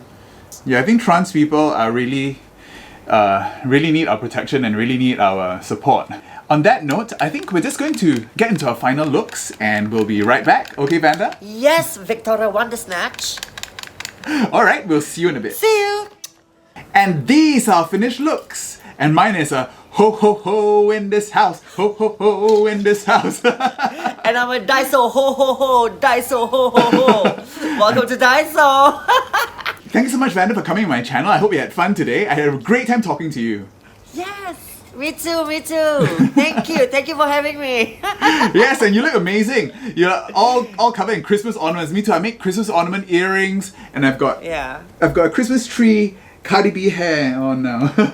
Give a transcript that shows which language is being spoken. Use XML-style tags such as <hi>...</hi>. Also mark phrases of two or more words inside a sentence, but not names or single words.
<en>Yeah, I think trans people are really need our protection and really need our support. On that note, I think we're just going to get into our final looks and we'll be right back. Okay, Vanda? Yes, Victoria Wonder Snatch. Alright, we'll see you in a bit. See you! And these are finished looks. And mine is a ho ho ho in this house, ho ho ho in this house. And I'm a Daiso ho ho ho, Daiso ho ho ho. Welcome to Daiso. Thank you so much, Vanda, for coming on my channel. I hope you had fun today. I had a great time talking to you. Yes, me too. Thank you for having me. Yes, and you look amazing. You're all covered in Christmas ornaments. Me too. I make Christmas ornament earrings, and I've got a Christmas tree, Cardi B hair on now.</en>